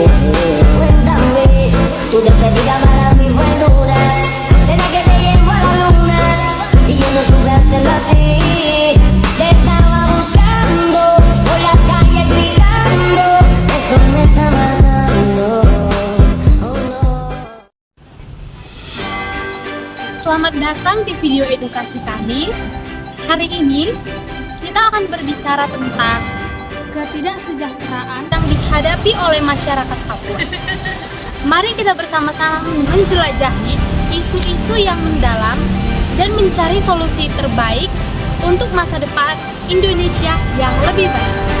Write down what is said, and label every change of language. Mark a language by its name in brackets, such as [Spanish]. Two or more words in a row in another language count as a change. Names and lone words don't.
[Spanish] Cuéntame, tu despedida para mí fue dura. ¿Será que te llevo a la luna? Y yo no supe hacerlo así. Te estaba buscando por las calles gritando. Eso me está matando. Oh no. [Indonesian] Selamat datang di video edukasi kami. Hari ini kita akan berbicara tentang ketidaksejahteraan yang dihadapi oleh masyarakat Papua. Mari kita bersama-sama menjelajahi isu-isu yang mendalam dan mencari solusi terbaik untuk masa depan Indonesia yang lebih baik.